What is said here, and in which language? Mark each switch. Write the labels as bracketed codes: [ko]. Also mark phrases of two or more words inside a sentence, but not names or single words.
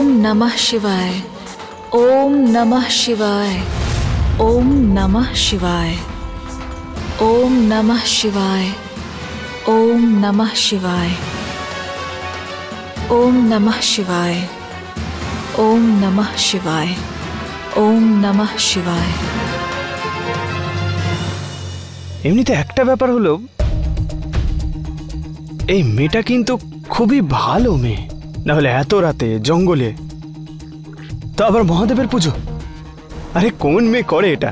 [sa] नमः शिवाय, ओम नमः शिवाय, ओम नमः शिवाय, ओम नमः शिवाय, ओम नमः शिवाय, ओम नमः शिवाय, ओम नमः शिवाय, ओम नमः शिवाय। [bn] এমনিতে একটা ব্যাপার হলো, এই মেয়েটা কিন্তু খুবই ভালো মেয়ে, না হলে এত রাতে জঙ্গলে, তো আবার মহাদেবের পুজো। আরে কোন মেয়ে করে এটা?